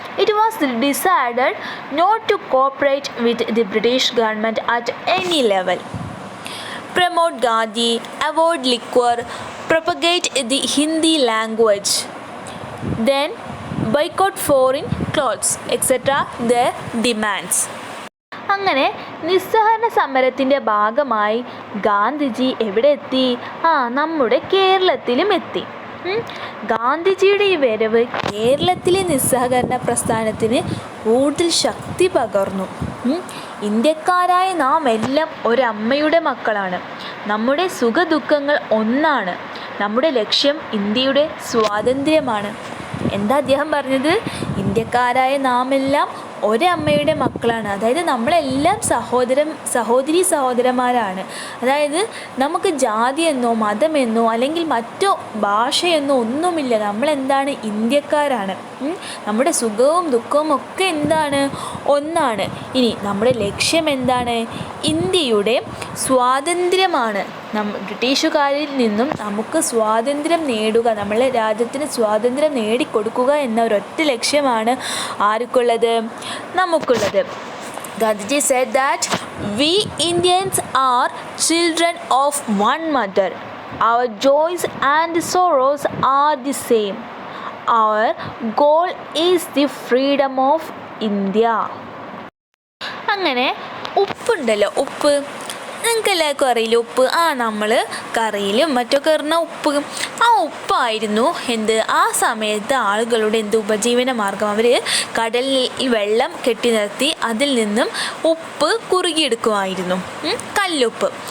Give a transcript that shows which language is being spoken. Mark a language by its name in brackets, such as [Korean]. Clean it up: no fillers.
[English] It was decided not to cooperate with the British government at any level. Promote Gandhi, avoid liquor, propagate the Hindi language, then boycott foreign clothes, etc. their demands. [Malayalam] അങ്ങനെ നിസ്സഹകരണ സമരത്തിൻ്റെ ഭാഗമായി ഗാന്ധിജി എവിടെ എത്തി? നമ്മുടെ കേരളത്തിലും എത്തി. ഗാന്ധിജിയുടെ ഈ വരവ് കേരളത്തിലെ നിസ്സഹകരണ പ്രസ്ഥാനത്തിന് കൂടുതൽ ശക്തി പകർന്നു. ഇന്ത്യക്കാരായ നാം എല്ലാം ഒരമ്മയുടെ മക്കളാണ്. നമ്മുടെ സുഖദുഃഖങ്ങൾ ഒന്നാണ്. നമ്മുടെ ലക്ഷ്യം ഇന്ത്യയുടെ സ്വാതന്ത്ര്യമാണ്. എന്താ അദ്ദേഹം പറഞ്ഞത്? ഇന്ത്യക്കാരായ നാം എല്ലാം ഒരമ്മയുടെ മക്കളാണ്. അതായത് നമ്മളെല്ലാം സഹോദരി സഹോദരന്മാരാണ്. അതായത് നമുക്ക് ജാതിയെന്നോ മതമെന്നോ അല്ലെങ്കിൽ മറ്റോ ഭാഷയെന്നോ ഒന്നുമില്ല. നമ്മളെന്താണ്? ഇന്ത്യക്കാരാണ്. നമ്മുടെ സുഖവും ദുഃഖവും ഒക്കെ എന്താണ്? ഒന്നാണ്. ഇനി നമ്മുടെ ലക്ഷ്യം എന്താണ്? ഇന്ത്യയുടെ സ്വാതന്ത്ര്യമാണ്. ബ്രിട്ടീഷുകാരിൽ നിന്നും നമുക്ക് സ്വാതന്ത്ര്യം നേടുക, നമ്മളെ രാജ്യത്തിന് സ്വാതന്ത്ര്യം നേടിക്കൊടുക്കുക എന്ന ഒരൊറ്റ ലക്ഷ്യമാണ് ആർക്കുള്ളത്? നമുക്കുള്ളത്. [English] Gandhiji said that we Indians are children of one mother. Our joys and sorrows are the same. Our goal is the freedom of India. [Malayalam] അങ്ങനെ ഉപ്പുണ്ടല്ലോ, ഉപ്പ് നിങ്ങൾക്ക് എല്ലാവർക്കും അറിയില്ല. ഉപ്പ് നമ്മൾ കറിയിലും മറ്റൊക്കെ ഇടുന്ന ഉപ്പ്. ആ ഉപ്പായിരുന്നു ആ സമയത്ത് ആളുകളുടെ ഉപജീവന മാർഗം. അവർ കടലിൽ വെള്ളം കെട്ടി നിർത്തി അതിൽ നിന്നും ഉപ്പ് കുറുകിയെടുക്കുമായിരുന്നു, കല്ലുപ്പ്.